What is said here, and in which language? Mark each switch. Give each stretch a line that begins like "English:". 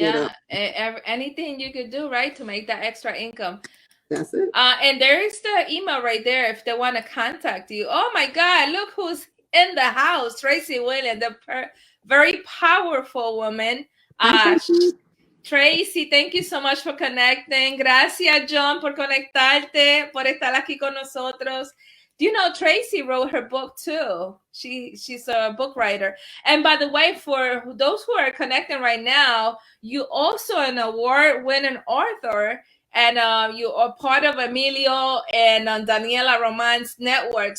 English: Yeah, anything you could do, right, to make that extra income. That's it. And there is the email right there if they want to contact you. Oh my God, look who's in the house. Tracy Williams, the very powerful woman. Tracy, thank you so much for connecting.
Spanish: Gracias, John, por conectarte, por estar aquí con nosotros.
English: Do you know Tracy wrote her book too? She's a book writer. And by the way, for those who are connecting right now, you also an award-winning author, and you are part of Emilio and Daniela Roman's network.